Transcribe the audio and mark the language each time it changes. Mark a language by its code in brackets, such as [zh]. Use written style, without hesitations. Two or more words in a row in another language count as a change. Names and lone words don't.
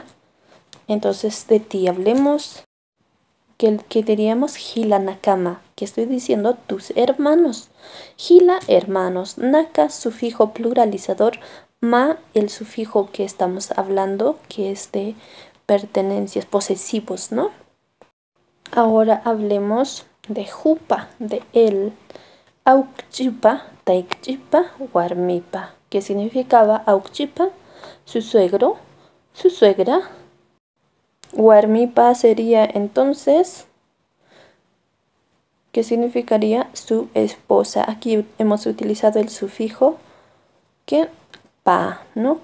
[es] Entonces de ti hablemos que diríamos [ay] Gila Nakama, [es] que estoy diciendo tus hermanos. Gila, hermanos. Naka, sufijo pluralizador. Ma, el sufijo que estamos hablando, que es de pertenencias, posesivos, ¿no? Ahora hablemos de jupa, de él. [ay] Aukchipa, taikchipa, warmipa, [es] que significaba aukchipa, su suegro, su suegra. Warmipa sería entonces, ¿qué significaría? Su esposa. Aquí hemos utilizado el sufijo que pa, ¿no?